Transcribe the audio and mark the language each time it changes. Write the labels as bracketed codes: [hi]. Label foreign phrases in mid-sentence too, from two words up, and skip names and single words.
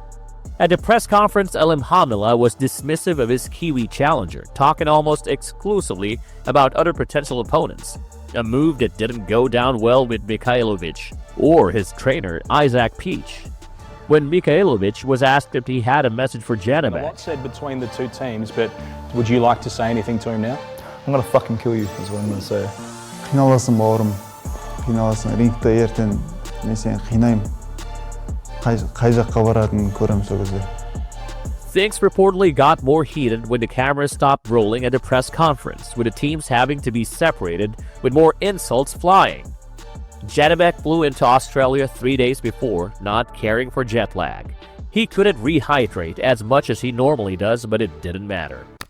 [en] At the press conference, Alimkhanuly was dismissive of his Kiwi challenger, talking almost exclusively about other potential opponents, a move that didn't go down well with Mikhailovich or his trainer, Isaac Peach. When Mikhailovich was asked if he had a message for Janibek, A lot said between the two teams, but would you like to say anything to him now? I'm gonna fucking kill you, is what I'm gonna say. [kk] Қиналасың бауырым, қиналасың. Рингте ертең мен сені қинаймын. Қай жаққа баратынын көремін сол кезде. [en] Things reportedly got more heated when the cameras stopped rolling at the press conference, with the teams having to be separated with more insults flying. Janibek flew into Australia 3 days before, not caring for jet lag. He couldn't rehydrate as much as he normally does, but it didn't matter.